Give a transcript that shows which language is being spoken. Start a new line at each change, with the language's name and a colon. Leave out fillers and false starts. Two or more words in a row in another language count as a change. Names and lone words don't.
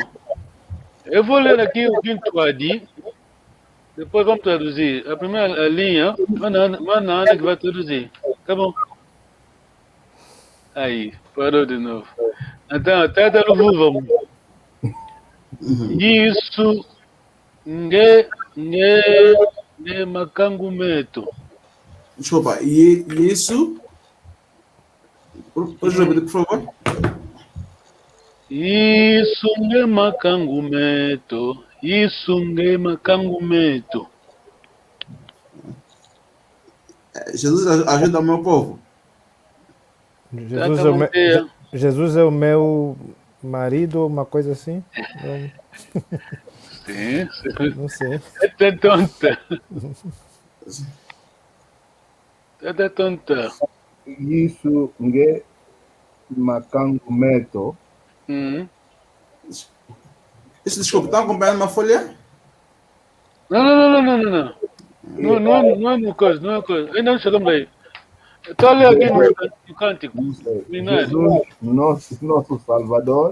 Portuguese: Eu vou ler aqui o Kintuadi. Depois vamos traduzir. A primeira linha, manda a Ana que vai traduzir. Tá bom? Aí, parou de novo. Então, até de novo, vamos. Isso,
Kongo: nge macango meto.
Portuguese: Desculpa, e isso? Pode repetir, por favor? Isso,
Kongo: nge macango meto.
Portuguese: Jesus ajuda o meu povo. Jesus é o meu marido, uma coisa assim? Sim. Não sei. É tonta.
Kongo: Isso nge macango meto.
Portuguese: Isso, desculpa, está acompanhando uma folha? Não. Não é uma coisa, Ainda não chegamos aí. Estou a ler aqui no cântico. Jesus, nosso Salvador.